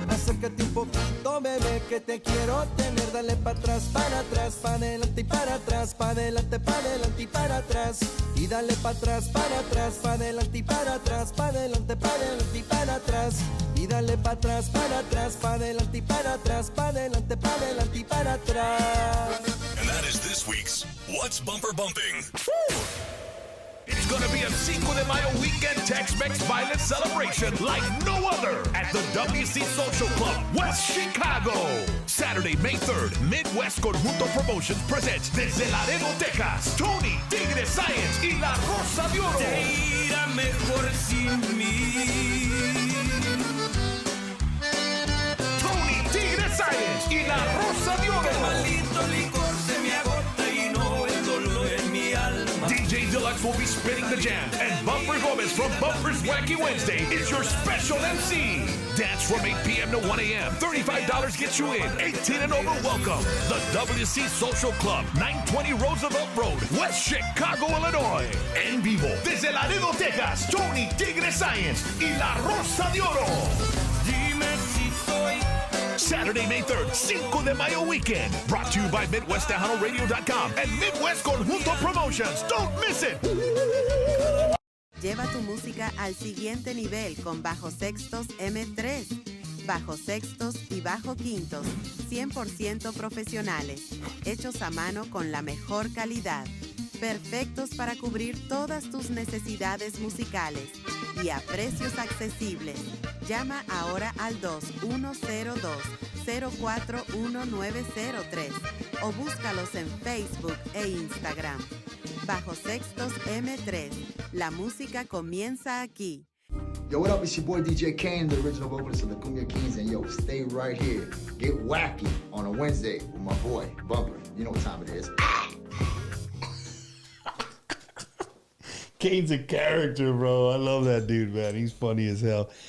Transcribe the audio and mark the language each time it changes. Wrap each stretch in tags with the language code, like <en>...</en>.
<es>Acércate un poquito, bebé, que te quiero tener. Dale para atrás, pa' adelante y para atrás, pa' adelante y para atrás. Y dale para atrás, pa' adelante y para atrás, pa' adelante y para atrás. Y dale para atrás, pa' adelante y para atrás, pa' adelante y para atrás.</es> <en>And that is this week's What's Bumper Bumping. It's gonna be a Cinco de Mayo weekend Tex-Mex violent celebration like no other at the WC Social Club, West Chicago. Saturday, May 3rd, Midwest Conjunto Promotions presents desde Laredo, Texas, Tony, Tigre Science y La Rosa de Oro.</en> <es>Te irá mejor sin mí. Tony, Tigre Science y La Rosa de Que Oro. maldito licor se me agota y no el dolor en mi alma.</es> <en>DJ Deluxe will be spinning the jam, and Bumper Gomez from Bumper's Wacky Wednesday is your special MC. Dance from 8 p.m. to 1 a.m. $35 gets you in. 18 and over welcome. The WC Social Club, 920 Roosevelt Road, West Chicago, Illinois.</en> <es>En vivo, desde Laredo, Texas, Tony Tigre Science y La Rosa de Oro. Dime si soy</es> <en>Saturday, May 3rd, Cinco de Mayo weekend. Brought to you by MidwestTejanoRadio.com and Midwest Conjunto Promotions. Don't miss it.</en> <es>Lleva tu música al siguiente nivel con bajos sextos M3. Bajos sextos y bajo quintos, 100% profesionales, hechos a mano con la mejor calidad. Perfectos para cubrir todas tus necesidades musicales y a precios accesibles. Llama ahora al 2102-041903 o búscalos en Facebook e Instagram. Bajo Sextos M3. La música comienza aquí.</es> <en>Yo, what up? It's your boy DJ Kane, the original vocalist of the Cumbia Kings, and yo, stay right here. Get wacky on a Wednesday with my boy, Bumper. You know what time it is. Kane's a character, bro. I love that dude, man. He's funny as hell.</en>